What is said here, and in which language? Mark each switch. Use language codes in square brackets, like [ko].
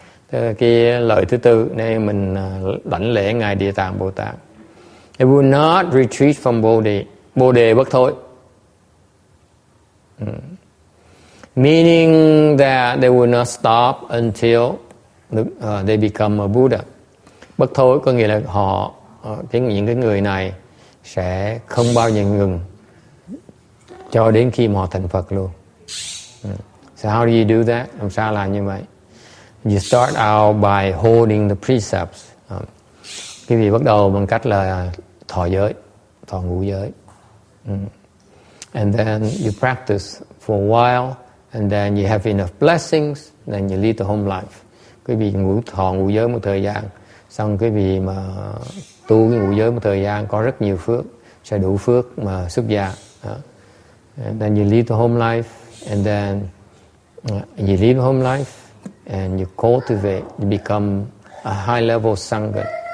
[vi] Cái lợi thứ tư này mình đảnh lễ ngài Địa Tạng Bồ Tát. [en] It will not retreat from Bồ đề bất thối. Meaning that they will not stop until they become a Buddha. [vi] Bất thối có nghĩa là những cái người này sẽ không bao giờ ngừng cho đến khi mà họ thành Phật luôn. [en] So how do you do that? [vi] Làm sao làm như vậy? [en] You start out by holding the precepts. [vi] Quý vị bắt đầu bằng cách là thọ ngũ giới. [en] And then you practice for a while, and then you have enough blessings, then you lead the home life. [vi] Quý vị thọ ngũ giới một thời gian, xong quý vị mà tu cái ngũ giới một thời gian có rất nhiều phước, sẽ đủ phước mà xuất gia. [en] And then you lead the home life, and then you lead the home life, and you cultivate, you become a high level sangha.